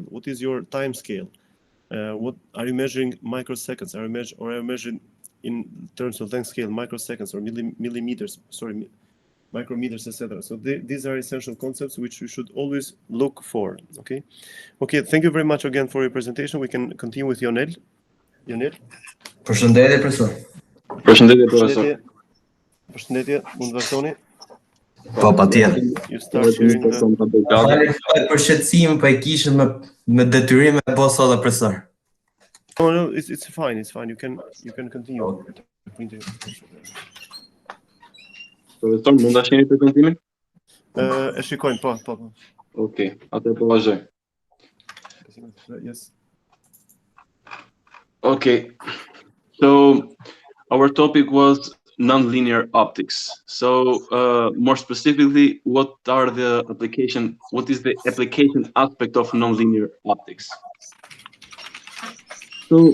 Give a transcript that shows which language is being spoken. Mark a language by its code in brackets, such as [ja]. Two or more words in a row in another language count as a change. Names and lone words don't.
[en] What is your time scale? What are you measuring? Microseconds? Are you measuring in terms of length scale, microseconds or millimeters? Sorry, micrometers, etc. So these are essential concepts which you should always look for. Okay. Thank you very much again for your presentation. We can continue with Ionel. [sq] Përshëndetje, profesor. Përshëndetje, mund vazhdoni? Po, patjetër. [en] You start sharing the... [sq] Për shqetësim, po e kishim me detyrim e bëj sot, profesor. [en] No, it's fine. It's fine. You can continue. Okay. [sq] Profesor, mund ta shihni prezantimin? E shikojmë, po. Okay, atë po vazhdoj. [en] Yes. Okay. So our topic was nonlinear optics. So more specifically, what is the application aspect of nonlinear optics?